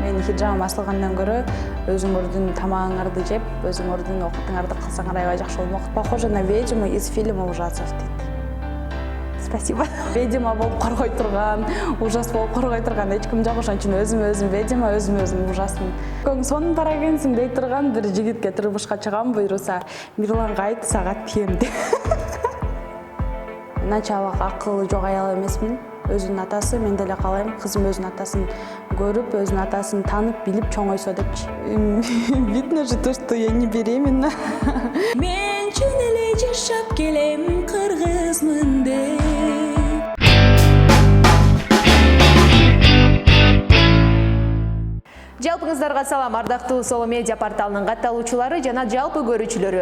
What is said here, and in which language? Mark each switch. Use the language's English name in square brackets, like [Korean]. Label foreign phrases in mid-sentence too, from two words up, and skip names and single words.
[Kyrgyz] менин хиджабым асылгандан көрө өзүңөрдүн тамагыңарды жеп, өзүңөрдүн окутуңарды кылсаңар аябай жакшы болмок. [Russian] Похоже на ведьму из фильма ужасов дейт. Спасибо. [Kyrgyz] Ведьма болуп коргой турган, ужас болуп коргой турган эч ким жок, ошон үчүн өзүм ведьма, өзүм ужасмын. Сонун пара экенсиң дей турган бир жигитке турмушка чыгам буйруса, Мирланга айт сага тием деп. Началык акылы жок аял эмесмин. Өзүнүн атасы, мен деле каалайм, кызым өзүнүн атасын көрүп, өзүнүн атасын танып, билип чоңойсо депчи. [Russian] Видно же то, что я не беременна. [Kyrgyz] Мен чын эле жашап келем кыргызмын деп. Жалпыңыздарга салам, ардактуу Solo Media порталынын катталуучулары жана жалпы көрүүчүлөрү.